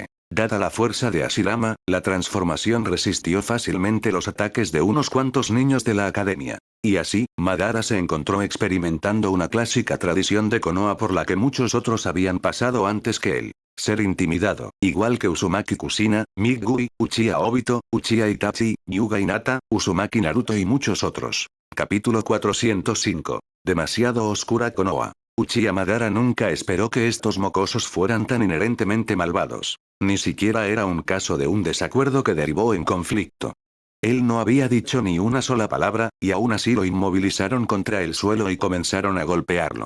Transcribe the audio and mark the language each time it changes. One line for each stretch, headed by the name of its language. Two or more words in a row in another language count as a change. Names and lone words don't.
Spanish: Dada la fuerza de Hashirama, la transformación resistió fácilmente los ataques de unos cuantos niños de la academia. Y así, Madara se encontró experimentando una clásica tradición de Konoha por la que muchos otros habían pasado antes que él. Ser intimidado, igual que Uzumaki Kushina, Migui, Uchiha Obito, Uchiha Itachi, Hyuga Hinata, Uzumaki Naruto y muchos otros. Capítulo 405. Demasiado oscura Konoha. Uchiha Madara nunca esperó que estos mocosos fueran tan inherentemente malvados. Ni siquiera era un caso de un desacuerdo que derivó en conflicto. Él no había dicho ni una sola palabra, y aún así lo inmovilizaron contra el suelo y comenzaron a golpearlo.